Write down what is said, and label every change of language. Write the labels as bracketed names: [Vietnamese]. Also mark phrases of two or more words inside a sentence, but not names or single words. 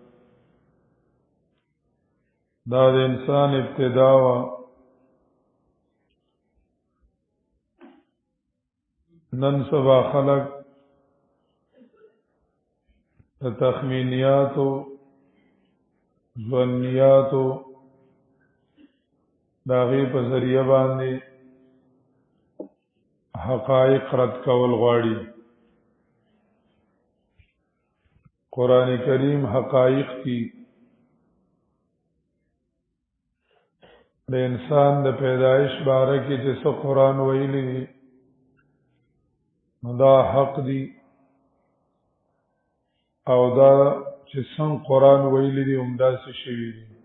[Pashto] دا د انسان ابتدا وا، نن سبا خلق د تخمینیاتو ظنیاتو داغی په ذریعہ باندې حقائق رد کول غواړي. قرآن کریم حقائق کی د انسان د پیدایش باره کې چې څه قرآن ویلي دي دا حق دی، او دا چې څنګه قرآن ویلي دي همداسې شوي دي.